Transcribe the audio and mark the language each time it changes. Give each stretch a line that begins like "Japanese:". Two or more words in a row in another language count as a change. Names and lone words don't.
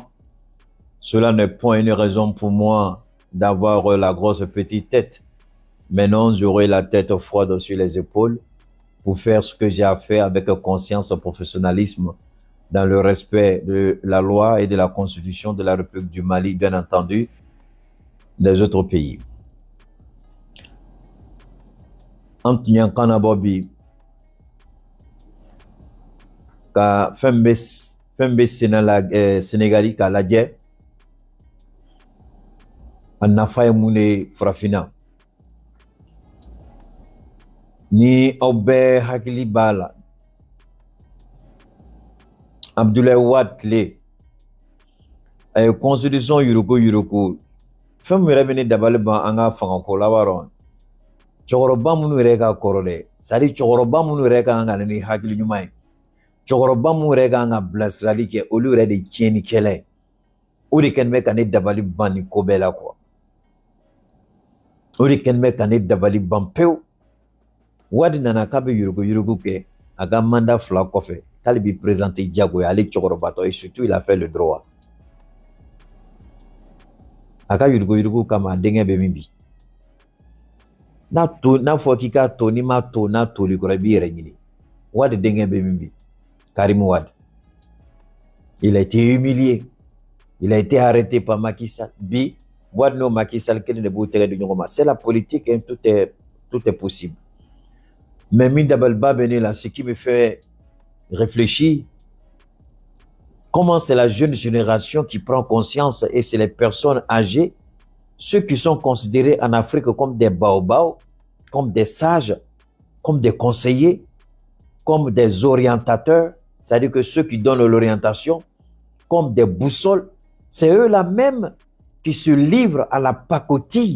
French: Cela n'est point une raison pour moi d'avoir la grosse petite tête. Mais non, j'aurai la tête froide sur les épaules pour faire ce que j'ai à faire avec conscience et professionnalisme, dans le respect de la loi et de la constitution de la République du Mali, bien entendu, des autres pays.
Bambara: Antunyankana Bobi, ka fembe Sénégali ka lajɛ a nafa ye mun de farafina ni aw bɛɛ hakili b'a la Abdoulaye Wade tile a ye constitution yuruku fɛn min yɛrɛ bɛ ne dabali ban an ka fangako la b'a dɔn cɛkɔrɔba minnu yɛrɛ ka kɔrɔ dɛ c'est-à-dire cɛkɔrɔba minnu yɛrɛ ka kan ka ni hakili ɲuman ye cɛkɔrɔba minnu yɛrɛ ka kan ka bilasirali kɛ olu yɛrɛ de tiɲɛnikɛla ye o de kɛlen bɛ ka ne dabali ban nin ko bɛɛ la quoi o de kɛlen bɛ ka ne dabali ban pewu Wade nana k'a bɛ yurugu kɛ a ka mandat 2 kɔfɛ k'ale b'i présenter diyagoya ale cɛkɔrɔbatɔ
French: et surtout il a fait le droit
Bambara: a ka yurugu kama a denkɛ bɛ min bi n'a fɔ k'i k'a to n'i m'a to n'a toli kɔrɔ i b'i yɛrɛ ɲini Wade denkɛ bɛ min bi Karim
French: Wade il a été humilié il a été arrêté par Macky Sall
Bambara: bi Wade n'o Macky Sall kelen de b'u tɛgɛ di ɲɔgɔn ma
French: c'est la politique hein, tout est possible mais
Bambara: min dabaliba bɛ ne la
French: ce qui me fait réfléchir comment c'est la jeune génération qui prend conscience et c'est les personnes âgées, ceux qui sont considérés en Afrique comme des baobabs, comme des sages, comme des conseillers, comme des orientateurs, c'est-à-dire que ceux qui donnent l'orientation, comme des boussoles, c'est eux-là même qui se livrent à la pacotille.